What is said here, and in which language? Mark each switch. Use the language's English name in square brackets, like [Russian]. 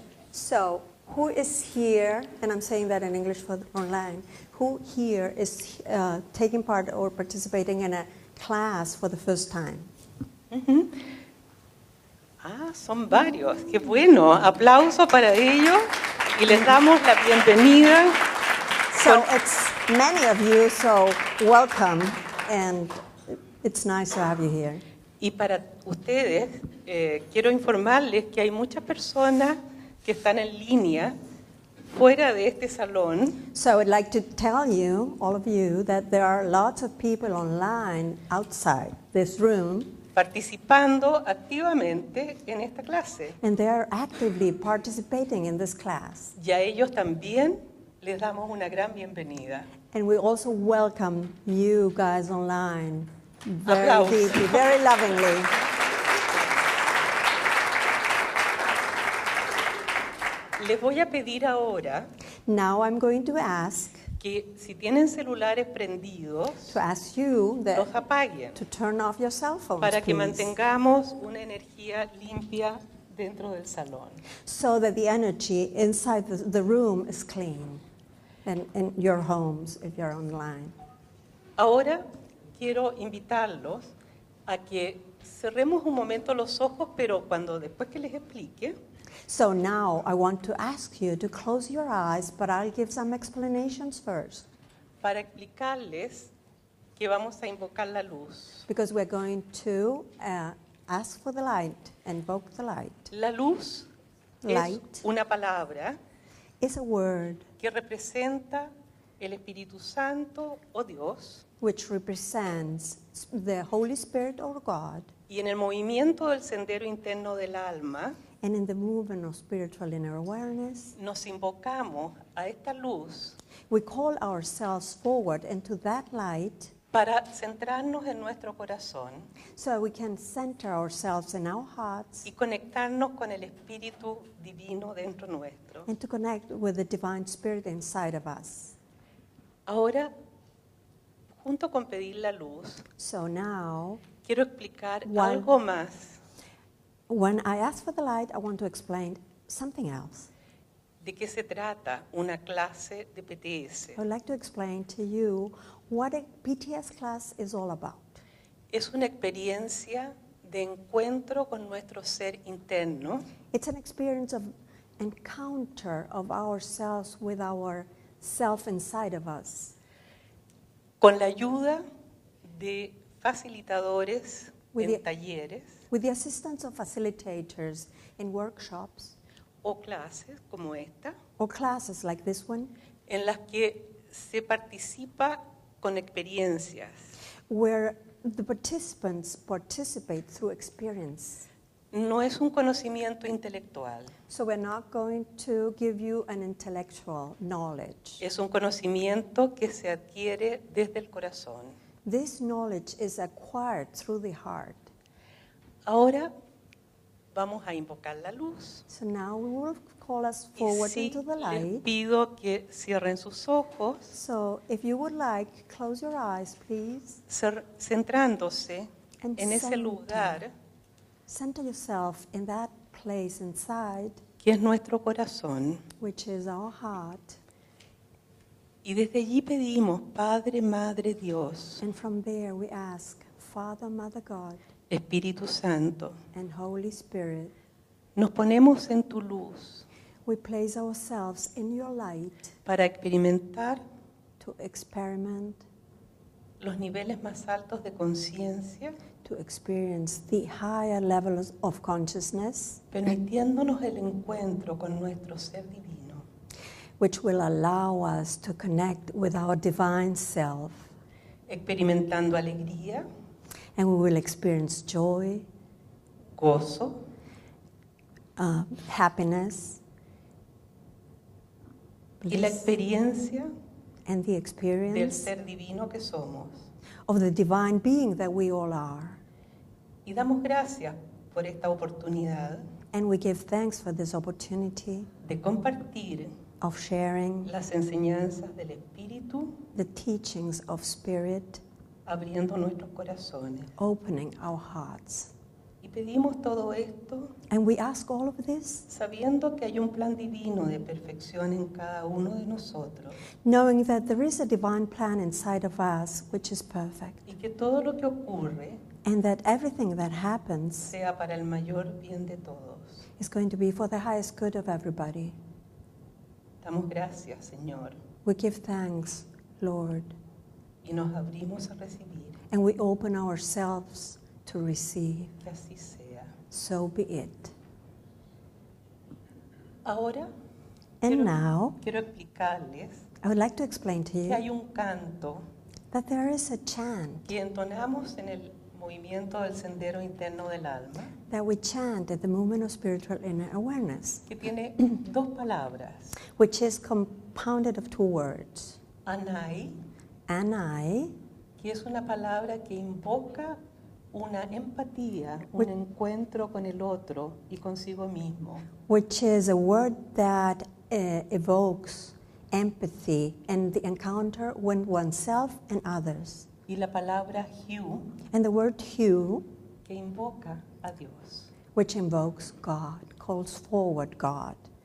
[English] So who is here, and I'm saying that in English for online, who here is taking part or participating in a class for the first time? [Spanish] Son varios. Qué bueno. Aplauso para ellos y les damos la bienvenida. [English] So it's many of you, so welcome, and it's nice to have you here. [Spanish] Y para ustedes, quiero informarles que hay muchas personas que están en línea fuera de este salón. [English] So I'd like to tell you, all of you, that there are lots of people online outside this room, [Spanish] participando activamente en esta clase. [English] and they are actively participating in this class. [Spanish] Y a ellos también les damos una gran bienvenida. [English] And we also welcome you guys online very [Spanish] Aplausos. [English] deeply, very lovingly. [Spanish] Les voy a pedir ahora [English] Now I'm going to ask [Spanish] que si tienen celulares prendidos, [English] you [Spanish] los apaguen [English] to turn off your cell phones, [Spanish] para que [English] please, [Spanish] mantengamos una energía limpia dentro del salón. [English] so that the energy inside the room is clean, and in your homes if you're online. [Spanish] Ahora quiero invitarlos a que cerremos un momento los ojos, pero después que les explique, [English] So now I want to ask you to close your eyes, but I'll give some explanations first, [Spanish] para explicarles que vamos a invocar la luz. [English] because we're going to ask for the light, invoke the light. [Spanish] La luz [English] Light [Spanish] es una palabra [English] is a word [Spanish] que representa el Espíritu Santo o Dios, [English] which represents the Holy Spirit or God, [Spanish] y en el movimiento del sendero interno del alma [English] and in the movement of spiritual inner awareness, [Spanish] nos invocamos a esta luz [English] we call ourselves forward into that light [Spanish] para centrarnos en nuestro corazón [English] so we can center ourselves in our hearts [Spanish] y conectarnos con el Espíritu Divino dentro nuestro. [English] and to connect with the divine spirit inside of us. [Spanish] Ahora, junto con pedir la luz, [English] So now, [Spanish] quiero explicar [English] One- [Spanish] algo más [English] when I ask for the light, I want to explain something else. [Spanish] de qué se trata una clase de PTS. [English] I would like to explain to you what a PTS class is all about. [Spanish] Es una experiencia de encuentro con nuestro ser interno, [English] It's an experience of encounter of ourselves with our self inside of us, [Spanish] con la ayuda de facilitadores [English] With [Spanish] en [English] the- [Spanish] talleres [English] with the assistance of facilitators in workshops [Spanish] o clases como esta, [English] or classes like this one, [Spanish] en las que se participa con experiencias. [English] where the participants participate through experience. [Spanish] No es un conocimiento intelectual, [English] So we're not going to give you an intellectual knowledge. [Spanish] es un conocimiento que se adquiere desde el corazón. [English] This knowledge is acquired through the heart. [Spanish] Ahora vamos a invocar la luz. [English] So now we will call us [Spanish] Y [English] forward [Spanish] sí, [English] into the [Spanish] les [English] light. [Spanish] pido que cierren sus ojos, [English] So if you would like, close your eyes, please. [Spanish] centrándose [English] And [Spanish] en ese [English] center. [Spanish] lugar [English] Center yourself in that place inside, [Spanish] que es nuestro corazón. [English] which is our heart. [Spanish] Y desde allí pedimos, Padre, Madre, Dios, [English] And from there we ask, Father, Mother God, [Spanish] Espíritu Santo, [English] and Holy Spirit, [Spanish] nos ponemos en tu luz [English] we place ourselves in your light [Spanish] para experimentar [English] to experiment, [Spanish] los niveles más altos de conciencia, [English] to experience the higher levels of consciousness, [Spanish] permitiéndonos el encuentro con nuestro ser divino, [English] which will allow us to connect with our divine self. [Spanish] experimentando alegría, [English] And we will experience joy, [Spanish] gozo, [English] happiness, [Spanish] y la [English] bliss, [Spanish] experiencia [English] and the [Spanish] del [English] experience [Spanish] ser divino que somos. [English] of the divine being that we all are. [Spanish] Y damos gracias por esta oportunidad [English] And we give thanks for this opportunity [Spanish] de compartir [English] of sharing [Spanish] las enseñanzas del Espíritu, [English] the teachings of Spirit, [Spanish] abriendo nuestros corazones. [English] opening our hearts. [Spanish] Y pedimos todo esto [English] And we ask all of this, [Spanish] sabiendo que hay un plan divino de perfección en cada uno de nosotros [English] knowing that there is a divine plan inside of us which is perfect, [Spanish] y que todo lo que ocurre [English] and that everything that happens [Spanish] sea para el mayor bien de todos. [English] is going to be for the highest good of everybody. [Spanish] Damos gracias, Señor, [English] We give thanks, Lord, [Spanish] y nos abrimos a recibir. [English] and we open ourselves to receive. [Spanish] Que así sea. [English] So be it. [Spanish] Ahora [English] And now, [Spanish] quiero explicarles [English] I would like to explain to [Spanish] que [English] you [Spanish] hay un canto [English] that there is a chant [Spanish] que entonamos en el movimiento del sendero interno del alma, [English] that we chant at the movement of spiritual inner awareness, [Spanish] que tiene dos palabras, [English] which is compounded of two words. [Spanish] anai, [English] Anai, [Spanish] que es una palabra que invoca una empatía, un encuentro con el otro y consigo mismo. [English] which is a word that evokes empathy and the encounter with oneself and others. [Spanish] Y la palabra hu, [English] And the word Hu, [Spanish] que invoca a Dios. [English] which invokes God, calls forward God.